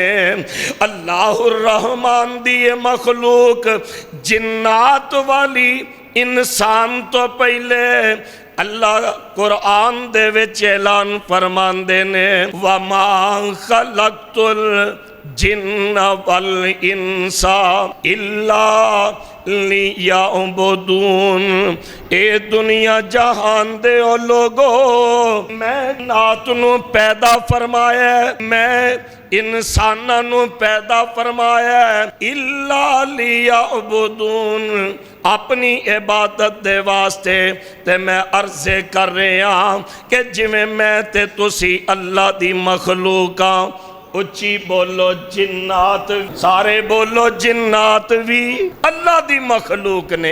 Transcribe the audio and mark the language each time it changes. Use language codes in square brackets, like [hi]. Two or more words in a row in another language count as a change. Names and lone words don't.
[pa] اللہ الرحمان دی یہ مخلوق جنات والی انسان تو پہلے اللہ قرآن دے وچ اعلان فرماندے نے [ar] وما خلقت الجن والإنس إلا ليعبدون. [pa] اے دنیا جہان دے او لوکو، میں نات نوں پیدا فرمایا، میں انساناں نوں پیدا فرمایا, मैं इंसाना नू पैदा फरमाया [ar] إلا ليعبدون, [pa] اپنی عبادت دے واسطے. تے میں عرضے کر رہا کہ جیویں میں تے تسی اللہ دی مخلوق آں. اچی بولو جنات، سارے بولو جنات بھی اللہ دی مخلوق نے.